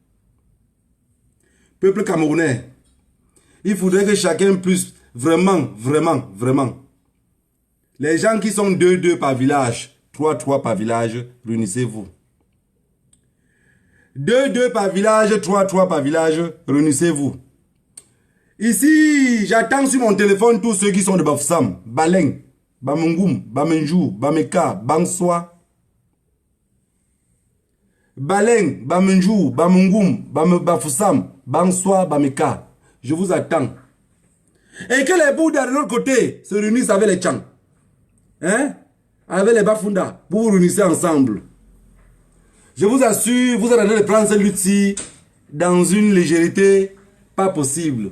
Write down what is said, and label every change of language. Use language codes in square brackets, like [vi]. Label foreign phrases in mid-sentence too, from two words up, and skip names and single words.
[fr] Peuple camerounais, il faudrait que chacun puisse vraiment, les gens qui sont 2 par village, 3 par village, réunissez-vous. 2 par village, 3 par village, réunissez-vous. Ici, j'attends sur mon téléphone tous ceux qui sont de Bafoussam, Baleng, Bamungum, Bamenjou, Bameka, Bangsoi. Baleng, Bamenjou, Bamungum, Bafoussam, Bangsoi, Bameka. Je vous attends. Et que les Bouddhas de l'autre côté se réunissent avec les Tchang. Hein? Avec les Bafunda, pour vous réunir ensemble. Je vous assure, vous êtes en train de prendre cette lutte-ci dans une légèreté pas possible.